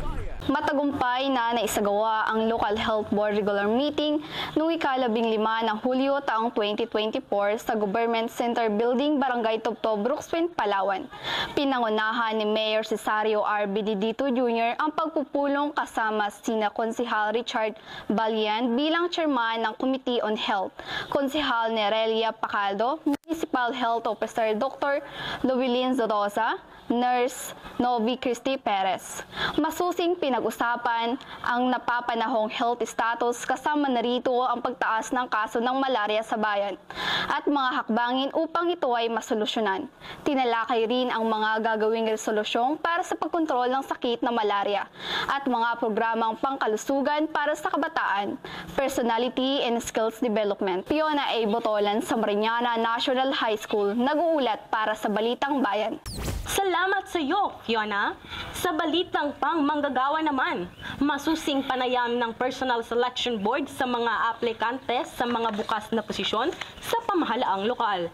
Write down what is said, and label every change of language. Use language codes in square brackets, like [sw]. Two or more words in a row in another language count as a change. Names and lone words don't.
[tl] Matagumpay na naisagawa ang Local Health Board [en] regular meeting [tl] noong ika-15 ng Hulyo taong 2024 sa Government Center Building, Barangay Tubto, Brooks Point, Palawan. Pinangunahan ni Mayor Cesario R. Benedito Jr. ang pagpupulong kasama sina Konsehal Richard Balian bilang chairman ng Committee on Health, Konsehal Nerelia Pacaldo, [en] Municipal Health Officer [tl] Dr. Luwilin Zorosa, Nurse Novi Cristi Perez. Masusing pinag-usapan ang napapanahong [en] health status, [tl] kasama na rito ang pagtaas ng kaso ng malaria sa bayan at mga hakbangin upang ito ay masolusyonan. Tinalakay rin ang mga gagawing resolusyon para sa pagkontrol ng sakit na malaria at mga programang pangkalusugan para sa kabataan, [en] personality and skills development. [tl] Fiona A. Botolan sa Mariñana National High School, nag-uulat para sa Balitang Bayan. Salamat sa iyo, Fiona. Sa balitang pangmanggagawa naman, masusing panayam ng Personal Selection Board sa mga aplikante sa mga bukas na posisyon sa pamahalaang lokal.